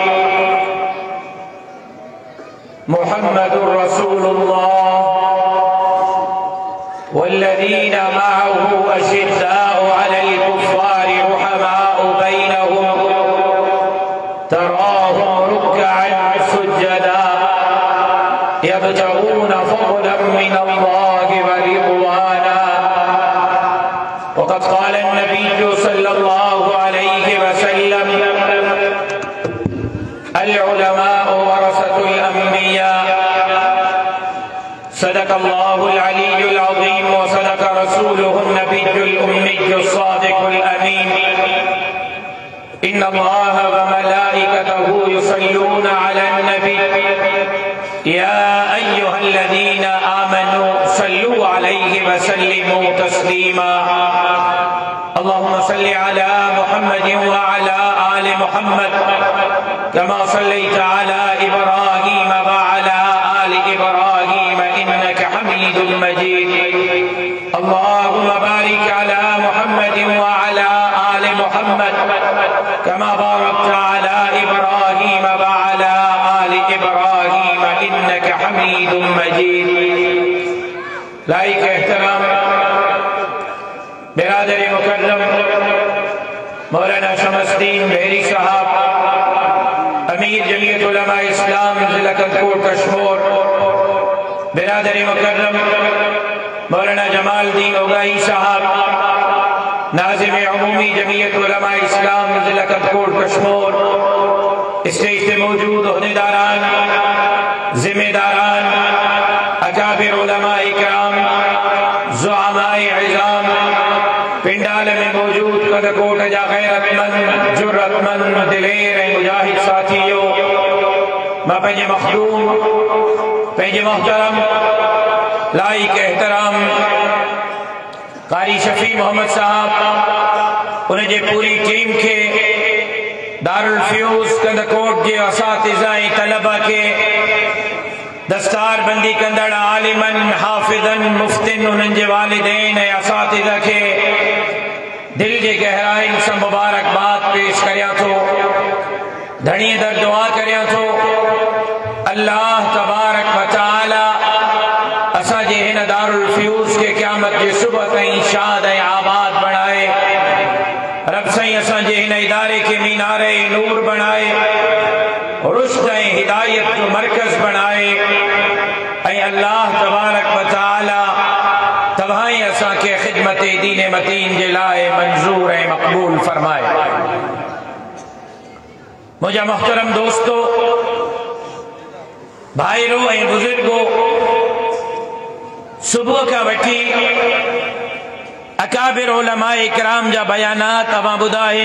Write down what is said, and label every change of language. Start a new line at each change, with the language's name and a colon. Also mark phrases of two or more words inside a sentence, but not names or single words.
Arabic: محمد رسول الله والذين معه أشداء على الكفار رحماء بينهم تراهم ركعا سجدا يبتغون فضلا من الله ورضوانا. وقد قال النبي صلى الله عليه وسلم العلماء ورثة الأنبياء. صدق الله العلي العظيم وصدق رسوله النبي الأمي الصادق الأمين. إن الله وملائكته يصلون على النبي يا أيها الذين آمنوا صلوا عليه وسلموا تسليما. اللهم صل على محمد وعلى آل محمد كما صليت على إبراهيم وعلى آل إبراهيم إنك حميد مجيد. اللهم بارك على محمد وعلى آل محمد كما باركت على إبراهيم وعلى آل إبراهيم إنك حميد مجيد.
Urdu: لائق احترام برادر مکرم مولانا شمس الدین بہری صاحب امیر جمعیت علماء اسلام ضلع کنکوٹ کشمیر، برادر مکرم مولانا جمال الدین اگائی صاحب ناظم عمومی جمعیت علماء اسلام ضلع کنکوٹ کشمیر، اسٹیج پہ موجود عہدیداران ذمہ داران اکابر علماء کرام زعمائے عظام پنڈال میں موجود کنکوٹ جا غیرتمند جرأتمند دلیر مجاہد ساتھیوں,
Sindhi: मां पंहिंजे मखदूम पंहिंजे मोहतरम लाइक एहतराम कारी शफी मोहम्मद साहब उनजे पूरी टीम के दारुल फ्यूज कनकोट जे असातिज़ा ऐं तलबा के दस्तार बंदी कंदड़ आलिमन हाफिज़न मुफ्तिन उन्हनि जे वालिदैन ऐं असातिज़ा के
Urdu: دل کی گہرائی سے
Sindhi: मुबारकबाद पेश करिया थो। धनी दर दुआ करियां थो
Arabic: الله تبارك وتعالى
Sindhi: असांजे हिन दारुल फ्यूज़ के क़यामत जे सुबह ताईं शाद ऐं आबाद बणाए। रब साईं असांजे हिन इदारे के मीनारे नूर बणाए, रुश्द ऐं हिदायत जो मरकज़ बणाए ऐं
Arabic: الله تبارك وتعالى
Sindhi: तव्हां असांखे ख़िदमत दीन मतीन जे लाइ मंज़ूर ऐं मक़बूल फरमाए। मुझा मोहतरम दोस्तों, भाईरो ऐं बुजुर्गो, सुबह का वठी अकाबिर उलमा इकराम जा बयानात अवां ॿुधाइन।